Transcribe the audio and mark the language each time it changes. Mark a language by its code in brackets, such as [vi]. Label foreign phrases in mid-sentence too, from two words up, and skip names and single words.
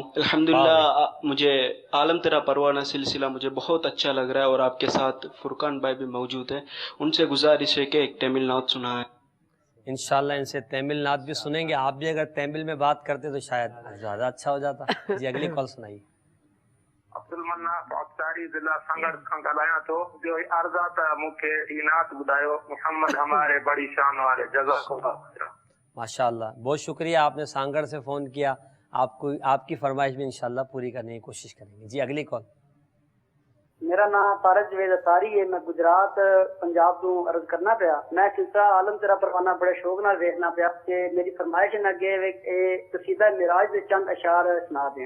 [ur] الحمدللہ مجھے عالم تیرا پروانہ سلسلہ مجھے بہت اچھا لگ رہا ہے اور آپ کے ساتھ فرقان بھائی بھی موجود ہیں. ان سے گزارش ہے کہ ایک تمل نعت سنائیں. انشاءاللہ ان سے تمل نعت بھی سنیں گے. آپ بھی اگر تمل میں بات کرتے تو شاید زیادہ اچھا ہو جاتا. جی اگلی کال سنائیے. [sd] عبدالمنا پاکستانی ضلع سنگڑ کھان ॻाल्हायां थो. جو عرض आहे त मूंखे ई नात ॿुधायो. محمد ہمارے بڑی شان والے. [ar] جزاک اللہ. [ur] ماشاءاللہ بہت شکریہ. آپ نے سانگڑ سے فون کیا. آپ کی فرمائش بھی انشاءاللہ پوری کرنے کی کوشش کریں گے. جی اگلی کال. [pa] میرا نام طارق جوید اتاری ہے، میں گجرات پنجاب تو عرض کرنا پیا، میں سلسلہ عالم تیرا پروانہ بڑے شوق نال دیکھنا پیا کہ میری فرمائش نہ گئے قصیدہ معراج دے چند اشعار سنا دیں۔